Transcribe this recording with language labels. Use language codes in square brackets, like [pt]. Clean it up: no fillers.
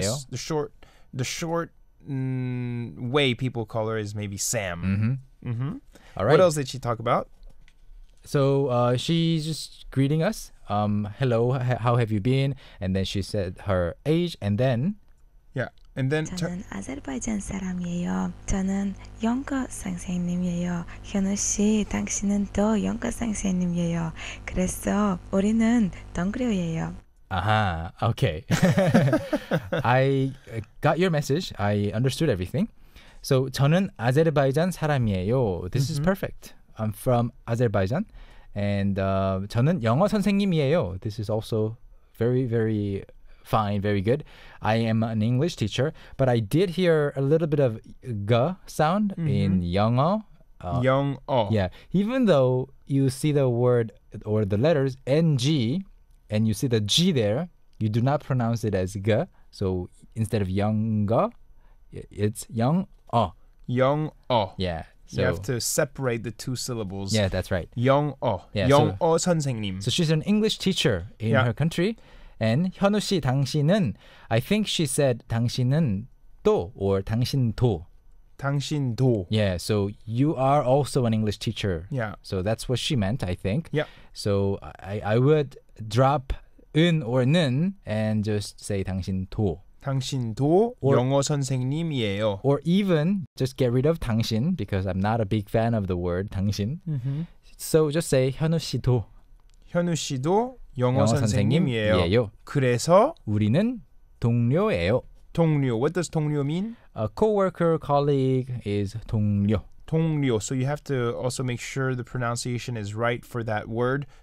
[en] guess the short way people call her is maybe Sam. Mm-hmm. Mm-hmm. All right. What else did she talk about? So she's just greeting us. Hello, how have you been? And then she said her age, and then and then [ko] 저는 아제르바이잔 사람이에요. 저는 영어 선생님이에요. 현우 씨, 당신은 또 영어 선생님이에요. 그래서 우리는 동료예요. [en] Aha, okay. I got your message. I understood everything. [ko] So 저는 아제르바이잔 사람이에요. [en] This is perfect. I'm from Azerbaijan. [ko] And 저는 영어 선생님이에요. [en] This is also very, very fine, very good. I am an English teacher, but I did hear a little bit of g sound in 영어. [ko] 영어. [en] Yeah, even though you see the word or the letters ng, and you see the G there, you do not pronounce it as G. So instead of 영어, it's 영어. [ko] 영어. [en] Yeah. So you have to separate the two syllables. Yeah, that's right. [ko] 영어. [en] Yeah, [ko] 영어 선생님. [en] So she's an English teacher in her country. And [ko] 현우 씨, 당신은, [en] I think she said [ko] 당신은 또 [en] or [ko] 당신도. 당신도. [en] Yeah, so you are also an English teacher. Yeah. So that's what she meant, I think. Yeah. So I would drop 은 or 는 and just say 당신도. [ko] 당신도 영어 선생님이에요. [en] Or even just get rid of 당신 because I'm not a big fan of the word 당신. So just say [ko] 현우 씨도. 현우 씨도 영어 선생님이에요. 그래서 우리는 동료예요. 동료. [en] What does 동료 mean? A coworker, colleague is 동료. [ko] 동료. [en] So you have to also make sure the pronunciation is right for that word.